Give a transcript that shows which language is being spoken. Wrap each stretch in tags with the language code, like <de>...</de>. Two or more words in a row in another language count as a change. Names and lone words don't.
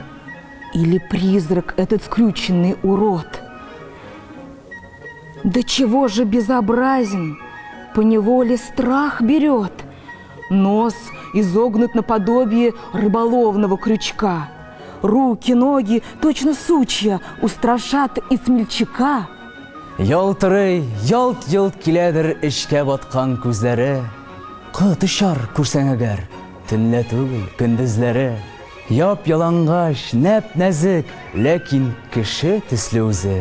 <ru>Или призрак этот скрюченный урод? Да чего же безобразен! Поневоле страх берет. Нос изогнут наподобие рыболовного крючка. Руки, ноги, точно сучья, устрашат и смельчака.</ru> <tt>Ялтырый, ялт-йылт киләдер эшкә баткан күзләре. Кыт очар күрсәң әгәр, төнлә түгел, көндезләре. Яп-ялангач, нәп-нәзек, ләкин кеше төсле үзе.</tt>